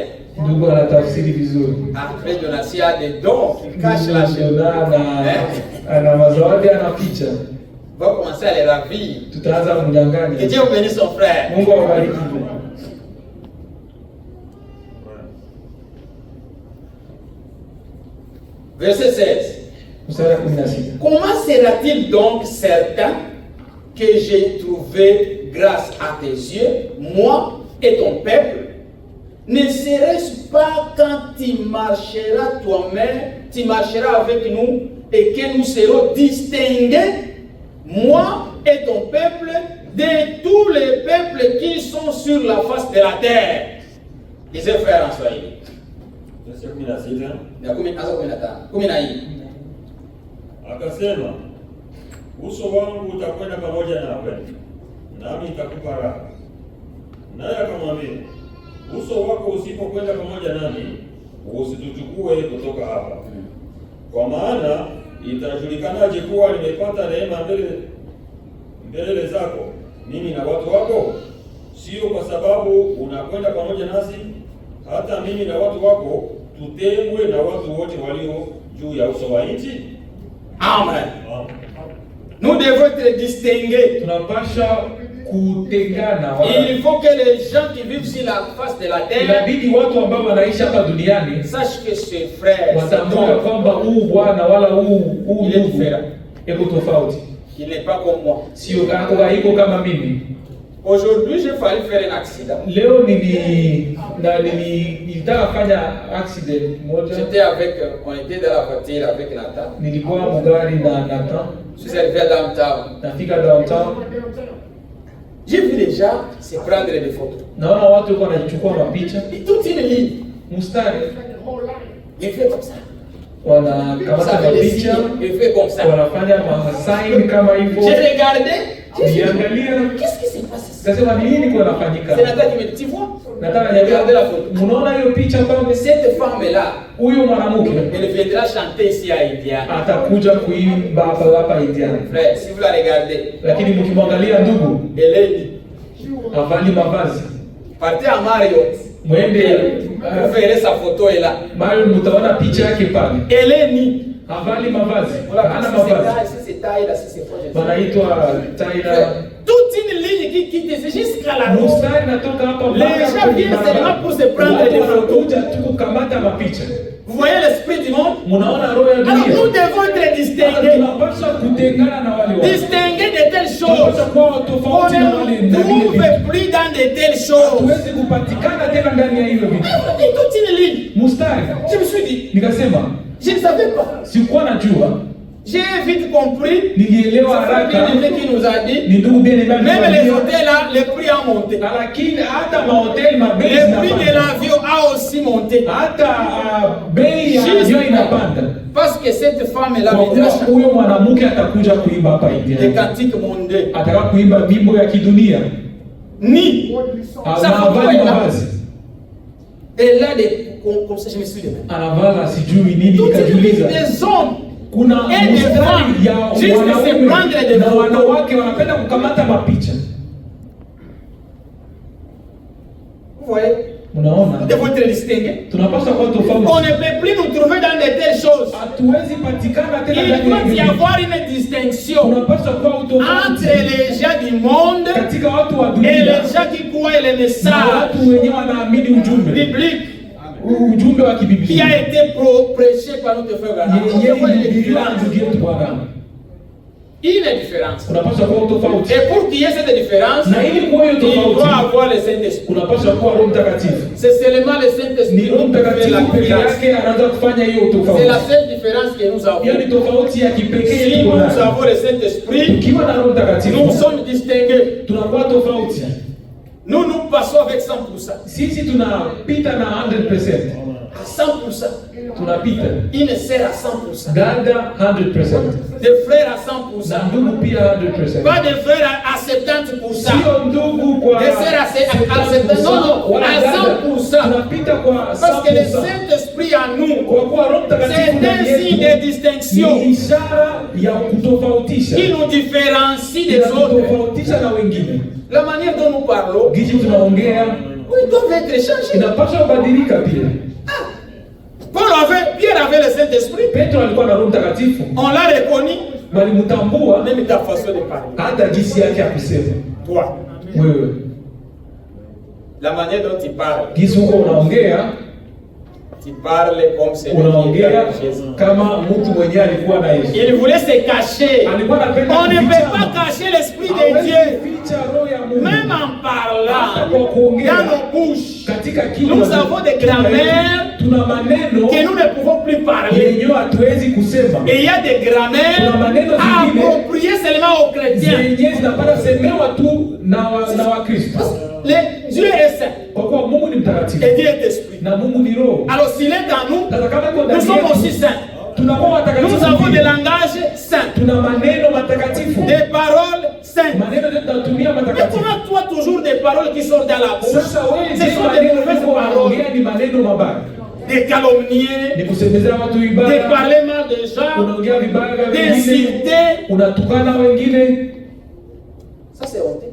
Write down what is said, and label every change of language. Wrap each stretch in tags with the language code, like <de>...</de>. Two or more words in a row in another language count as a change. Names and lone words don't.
<sw>ndugu anatafsiri vizuri.</sw> <fr>Après, Jonathan a des dons qui cachent la chair.</fr> <sw>Ana mazawadi, ana picha.</sw> <fr>Va commencer à les ravir.</fr> <sw>Tutaanza</sw> <fr>Que</fr> <sw>kumnyang'anya.</sw> <fr>Dieu bénisse son frère.</fr> <sw>Mungu awabariki.</sw> <fr>Verset 16.</fr> <sw>Mstari wa 16.</sw> <fr>Comment sera-t-il donc certain que j'ai trouvé grâce à tes yeux, moi et ton peuple? Ne serait-ce pas quand tu marcheras toi-même, tu marcheras avec nous et que nous serons distingués, moi et ton peuple, de tous les peuples qui sont sur la face de la terre? Disait frère en Swahili. Verset 16.</fr> <sw>Ya 14. Akasema, uso wangu utakwenda pamoja nawe, nami nitakupa raha. Naye akamwambia, uso wako usipokwenda pamoja nami, usituchukue kutoka hapa. Kwa maana itajulikanaje kuwa nimepata neema mbele zako, mimi na watu wako? Sio kwa sababu unakwenda pamoja nasi, hata mimi na watu wako tutengwe na watu wote walio juu ya uso wa nchi? Amen.</sw> <fr>Nous devons être distingués.</fr> <sw>Tunapasha kutengana.</sw> <fr>Il faut que les gens qui vivent sur la face de la terre</fr> <sw>Inabidi watu ambao wanaishi hapa duniani</sw> <fr>sachent que ce frère,</fr> <sw>watambue kwamba huu bwana wala huu</sw> <fr>il est</fr> <sw>ndugu</sw> <fr>différent.</fr> <sw>eko tofauti,</sw> <fr>Il n'est pas comme moi.</fr> <sw>sio haiko kama mimi.</sw> <fr>Aujourd'hui, j'ai failli faire un accident.</fr> <sw>Leo nilitaka fanya accident moja.</sw> <fr>J'étais avec, on était dans la voiture avec Nathan.</fr> <sw>Nilikuwa mugari na Nathan.</sw> <fr>Je suis arrivé à downtown.</fr> <sw>Nafika downtown.</sw> <fr>J'ai vu les gens se prendre des photos.</fr> <sw>Naona watu wako wanachukua mapicha.</sw> <fr>Et toute une ligne.</fr> <sw>Mustari.</sw> <fr>Il fait comme ça.</fr> <sw>Wanakamata mapicha.</sw> <fr>Il fait comme ça.</fr> <sw>Wanafanya masign kama hivyo.</sw> <fr>J'ai regardé.</fr> <sw>Niangalia.</sw> <fr>Qu'est-ce qui s'est passé?</fr> <sw>Sasa ni nini kwa nafanyika?</sw> <fr>C'est Nathan qui me dit, tu vois?</fr> <sw>Nataka niangalie</sw> <fr>la photo.</fr> <sw>Munaona hiyo picha pale?</sw> <fr>Cette femme-là,</fr> <sw>Huyo mwanamke</sw> <fr>elle viendra chanter ici à Indiana.</fr> <sw>atakuja kuimba hapa Indiana.</sw> <fr>Frère, si vous la regardez,</fr> <sw>Lakini mkimwangalia ndugu,</sw> <fr>elle est nue.</fr> <sw>havali mavazi.</sw> <fr>Partez à Marriott.</fr> <sw>Mwende</sw> <fr>Vous verrez sa photo est là.</fr> <sw>Mario, mtaona picha yake pale.</sw> <fr>Elle est nue.</fr> <sw>Havali mavazi.</sw> <fr>Voilà,</fr> <sw>Hana</sw> <fr>si c'est</fr> <sw>mavazi.</sw> <fr>taille, si c'est taille, là, si c'est proche.</fr> <sw>Wanaitwa Tyler.</sw> <fr>Toute une ligne qui quitte jusqu'à la route.</fr> <sw>Mustari natoka hapa</sw> <fr>Les gens viennent seulement pour se prendre des photos.</fr> <sw>Wanakuja tu kukamata mapicha.</sw> <fr>Vous voyez l'esprit du monde?</fr> <sw>Munaona roho ya</sw> <fr>Alors nous</fr> <sw>dunia.</sw> <fr>devons être distingués.</fr> <sw>Tunapaswa kutengana na wale watu.</sw> <fr>Distingués de telles choses.</fr> <sw>Tunapaswa kuwa</sw> <fr>On</fr> <sw>tofauti na wale</sw> <fr>ne</fr> <sw>na vile</sw> <fr>trouve</fr> <sw>vitu.</sw> <fr>plus dans de telles choses.</fr> <sw>Hatuwezi kupatikana tena ndani ya hivyo vitu.</sw> <fr>Et toute une ligne.</fr> <sw>Mustari.</sw> <fr>Je me suis dit,</fr> <sw>Nikasema</sw> <fr>je ne savais pas.</fr> <sw>sikuwa najua,</sw> <fr>J'ai vite compris.</fr> <sw>nilielewa</sw> <fr>C'est</fr> <sw>haraka.</sw> <fr>bien qui nous a dit.</fr> <sw>Ni ndugu bien</sw> <fr>Même les hôtels là, les prix ont monté.</fr> <sw>lakini hata mahoteli mabei</sw> <fr>Le prix de</fr> <sw>zinapanda.</sw> <fr>l'avion a aussi monté.</fr> <sw>Hata bei ya</sw> <fr>Juste</fr> <sw>avion inapanda.</sw> <fr>parce que cette femme-là</fr> <sw>Kwa kuwa</sw> <fr>viendra chanter</fr> <sw>huyo mwanamke atakuja kuimba hapa</sw> <fr>des</fr> <sw>India.</sw> <fr>cantiques mondains.</fr> <sw>Ataka kuimba bimbo ya kidunia. Ni.</sw> <fr>Ça</fr> <sw>Anavaa</sw> <fr>fait</fr> <sw>mavazi.</sw> <fr>Et là, comme ça, je me suis dit.</fr> <sw>Anavala sijui nini</sw> <fr>Toutes</fr> <sw>nikajiuliza.</sw> <fr>des hommes.</fr> <sw>Kuna</sw> <fr>Et des</fr> <sw>mstari</sw> <fr>femmes.</fr> <sw>ya</sw> <fr>Juste se</fr> <sw>wanaume</sw> <fr>prendre des</fr> <sw>na</sw> <fr>photos.</fr> <sw>wanawake wanapenda kukamata mapicha.</sw> <fr>Vous voyez? Nous</fr> <sw>Unaona?</sw> <fr>devons être distingués.</fr> <sw>Tunapaswa kuwa</sw> <fr>On</fr> <sw>tofauti.</sw> <fr>ne peut plus nous trouver dans de telles choses.</fr> <sw>Hatuwezi patikana tena</sw> <fr>Il</fr> <sw>ndani ya</sw> <fr>doit y</fr> <sw>hivyo.</sw> <fr>avoir une distinction</fr> <sw>Tunapaswa kuwa</sw> <fr>entre</fr> <sw>utofauti</sw> <fr>les gens du monde</fr> <sw>katika watu wa</sw> <fr>et</fr> <sw>dunia</sw> <fr>les gens qui croient le</fr> <sw>na</sw> <fr>message</fr> <sw>watu wenyewe wanaamini ujumbe</sw> <fr>biblique</fr> <sw>ujumbe wa</sw> <fr>qui</fr> <sw>kibiblia</sw> <fr>a été prêché par notre frère Branham.</fr> <sw>yeye</sw> <fr>Il y a une</fr> <sw>ilihubiriwa na</sw> <fr>différence.</fr> <sw>ndugu yetu Branham.</sw> <fr>Une différence.</fr> <sw>Unapaswa kuwa utofauti,</sw> <fr>Et pour qu'il y ait cette différence,</fr> <sw>na ili kuwa hiyo</sw> <fr>il doit</fr> <sw>tofauti</sw> <fr>avoir le Saint-Esprit.</fr> <sw>unapaswa kuwa Roho Mtakatifu.</sw> <fr>C'est seulement le</fr> <sw>Ni</sw> <fr>Saint-Esprit</fr> <sw>Roho</sw> <fr>qui fait la</fr> <sw>Mtakatifu peke</sw> <fr>différence.</fr> <sw>yake anaweza kufanya hiyo</sw> <fr>C'est</fr> <sw>tofauti.</sw> <fr>la seule différence que nous avons.</fr> <sw>Hiyo ni tofauti ya kipekee</sw> <fr>Si</fr> <sw>tuko</sw> <fr>nous</fr> <sw>nayo.</sw> <fr>avons le Saint-Esprit,</fr> <sw>Tukiwa na Roho</sw> <fr>nous</fr> <sw>Mtakatifu</sw> <fr>sommes distingués.</fr> <sw>tunakuwa tofauti.</sw> <fr>Nous passons avec 100%.</fr> <sw>Sisi tunapita na 100%,</sw> <fr>À 100%.</fr> <sw>tunapita</sw> <fr>Une sœur à 100%.</fr> <sw>dada 100%,</sw> <fr>Des frères à 100%.</fr> <sw>na ndugu pia 100%.</sw> <fr>Pas des frères à 70%.</fr> <sw>Sio ndugu kwa</sw> <fr>Des sœurs à 70%. Non, non,</fr> <sw>wala</sw> <fr>à</fr> <sw>dada.</sw> <fr>100%.</fr> <sw>Tunapita kwa</sw> <fr>Parce que le</fr> <sw>100%.</sw> <fr>Saint-Esprit en nous,</fr> <sw>Kwa kuwa Roho Mtakatifu</sw> <fr>c'est</fr> <sw>ndani</sw> <fr>un signe</fr> <sw>yetu</sw> <fr>de distinction</fr> <sw>ni ishara ya kutofautisha,</sw> <fr>qui nous différencie des autres.</fr> <sw>inatofautisha na wengine.</sw> <fr>La manière dont nous parlons,</fr> <sw>Gisi tunaongea</sw> <fr>ils doivent être changés.</fr> <sw>inapaswa kubadilika pia.</sw> <fr>Pierre avait le Saint-Esprit.</fr> <sw>Petro alikuwa na Roho Mtakatifu,</sw> <fr>On l'a reconnu.</fr> <sw>walimtambua</sw> <fr>Même ta façon de parler.</fr> <sw>hata jinsi yake ya kusema.</sw> <fr>Toi,</fr> <sw>Wewe</sw> <fr>la manière dont tu parles,</fr> <sw>gisi huko unaongea,</sw> <fr>tu parles comme celui qui était</fr> <sw>unaongea</sw> <fr>avec Jésus.</fr> <sw>kama mtu mwenyewe alikuwa na Yesu.</sw> <fr>Il voulait se cacher.</fr> <sw>Alikuwa anapenda</sw> <fr>On ne peut</fr> <sw>kufichama.</sw> <fr>pas cacher l'Esprit de</fr> <sw>Hawezi</sw> <fr>Dieu.</fr> <sw>kuficha roho ya Mungu.</sw> <fr>Même en</fr> <sw>Hata</sw> <fr>parlant</fr> <sw>kwa kuongea</sw> <fr>dans nos bouches,</fr> <sw>katika kinywa</sw> <fr>nous avons des grammaires</fr> <sw>tuna maneno</sw> <fr>que nous ne pouvons plus parler.</fr> <sw>yenyewe hatuwezi kusema,</sw> <fr>Et il y a des grammaires</fr> <sw>Kuna maneno zingine</sw> <fr>appropriées seulement aux chrétiens.</fr> <sw>zenyewe zinapata semewa tu na Wakristo,</sw> <fr>Dieu est saint</fr> <sw>kwa kuwa Mungu ni mtakatifu</sw> <fr>et Dieu est esprit.</fr> <sw>na Mungu ni roho.</sw> <fr>Alors s'il est en nous,</fr> <sw>Sasa kama iko</sw> <fr>nous</fr> <sw>ndani</sw> <fr>sommes aussi</fr> <sw>yetu,</sw> <fr>saints.</fr> <sw>tunakuwa watakatifu</sw> <fr>Nous avons</fr> <sw>pia.</sw> <fr>des langages saints,</fr> <sw>Tuna maneno matakatifu,</sw> <fr>des paroles saintes.</fr> <sw>maneno yetu tunatumia</sw> <fr>Et</fr> <sw>matakatifu.</sw> <fr>comment toi toujours des paroles qui sortent dans la bouche?</fr> <sw>Sasa wewe</sw> <fr>Ce</fr> <sw>zile</sw> <fr>sont des</fr> <sw>maneno</sw> <fr>mauvaises</fr> <sw>yako</sw> <fr>paroles,</fr> <sw>wanaongea ni maneno mabaya,</sw> <fr>des calomnier,</fr> <sw>ni kusemezea watu</sw> <fr>de</fr> <sw>vibaya,</sw> <fr>parler mal des gens,</fr> <sw>unaongea vibaya vya wengine,</sw> <fr>d'insulter.</fr> <sw>unatukana wengine.</sw> <fr>Ça c'est honteux.</fr>